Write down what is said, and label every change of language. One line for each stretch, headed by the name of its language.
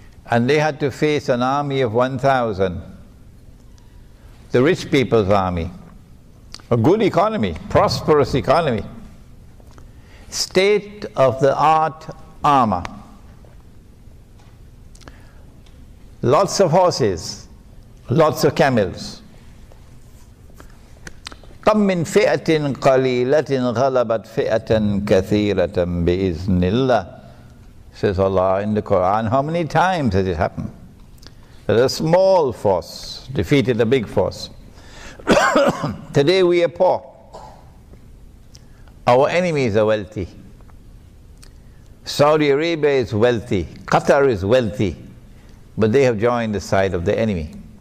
English: And they had to face an army of 1,000, the rich people's army, a good economy, prosperous economy, state-of-the-art armor, lots of horses, lots of camels.
Arabic: كم من فئة قليلة غلبت فئة كثيرة بإذن الله,
English: says Allah in the Quran. How many times has it happened that a small force defeated a big force? Today we are poor. Our enemies are wealthy. Saudi Arabia is wealthy. Qatar is wealthy. But they have joined the side of the enemy.